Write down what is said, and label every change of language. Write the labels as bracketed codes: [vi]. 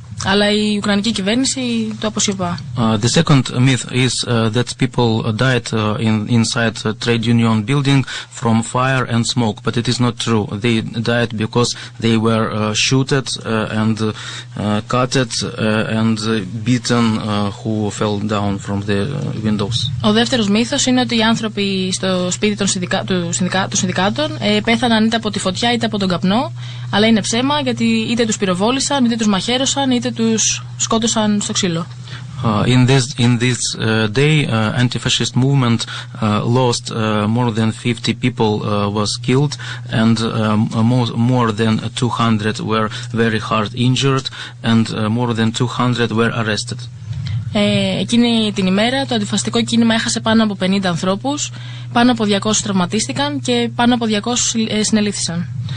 [el] Αλλά η Ουκρανική κυβέρνηση το αποσιωπά. [en] The second myth is that people died inside a trade union building from fire and smoke, but it is not true. They died because they were shooted and cutted and beaten who fell down from the windows. [el] Ο δεύτερος μύθος είναι ότι οι άνθρωποι στο σπίτι των συνδικάτων πέθαναν είτε από τη φωτιά είτε από τον καπνό, αλλά είναι ψέμα γιατί είτε τους πυροβόλησαν, είτε τους μαχαίρωσαν, είτε τους σκότωσαν στο ξύλο. [en] In this day, anti-fascist movement lost more than 50 people was killed, and more than 200 were very hard injured, and more than 200 were arrested. [el] Εκείνη την ημέρα το αντιφασιστικό κίνημα έχασε πάνω από 50 ανθρώπους, πάνω από 200 τραυματίστηκαν και πάνω από 200 συνελήφθησαν.